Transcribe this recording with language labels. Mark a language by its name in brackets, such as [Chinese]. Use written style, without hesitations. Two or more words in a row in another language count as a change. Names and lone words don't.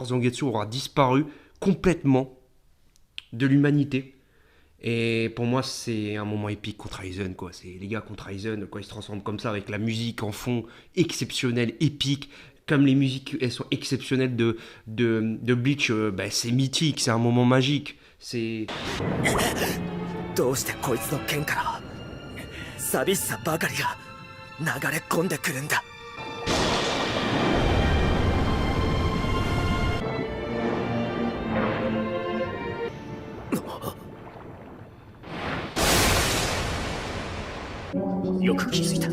[French] Zangetsu aura disparu complètement de l'humanité. Et pour moi, c'est un moment épique contre Aizen, quoi. C'est les gars contre Aizen, quand ils se transforment comme ça, avec la musique en fond exceptionnelle, épique. Comme les musiques, elles sont exceptionnelles de Bleach, c'est mythique, c'est un moment magique. C'est... [Japanese] どうしてこいつの剣から寂しさばかりが流れ込んでくるんだ。よく気づいた。